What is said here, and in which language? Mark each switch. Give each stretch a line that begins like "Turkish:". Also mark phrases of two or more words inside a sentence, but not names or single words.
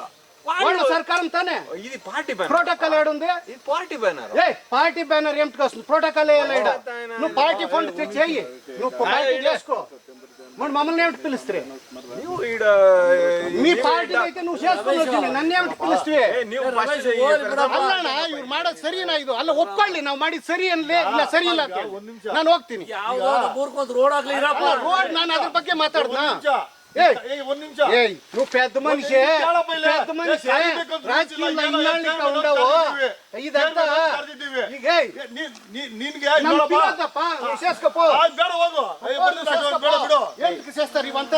Telugu: వాళ్ళ సర్కారం తానే. ఇది
English: party banner.
Telugu: ప్రోటోకాల్ ఏడుంది? ఇది
English: party banner. party banner
Telugu: ఏమిటికి వస్తుంది? ప్రోటోకాల్ వేయాలి. నువ్వు
English: party fund
Telugu: చెయ్యి, నువ్వు పార్టీ చేసుకో. మరి మమ్మల్ని ఏమిటి పిలుస్తే? మీ పార్టీ అయితే నువ్వు చేసుకుని వచ్చింది, నన్ను ఏమిటి పిలుస్తే?
Kannada: ಇವ್ರು ಮಾಡೋದು ಸರಿನಾ? ಇದು ಅಲ್ಲ ಒಪ್ಕೊಳ್ಳಿ, ನಾವು ಮಾಡಿದ್ ಸರಿ ಅನ್ಲೇ ಇಲ್ಲ ಸರಿ ಇಲ್ಲ ನಾನು ಹೋಗ್ತೀನಿ. ರೋಡ್ ನಾನು ಅದ್ರ ಬಗ್ಗೆ ಮಾತಾಡ್ದ.
Telugu: నువ్వు పెద్ద మనిషి, పెద్ద మనిషి రాజకీయంలో ఇన్నాళ్ళకి ఉండవు. ఇదంతా చేసుకోపో. ఎందుకు చేస్తారు ఇవంతా?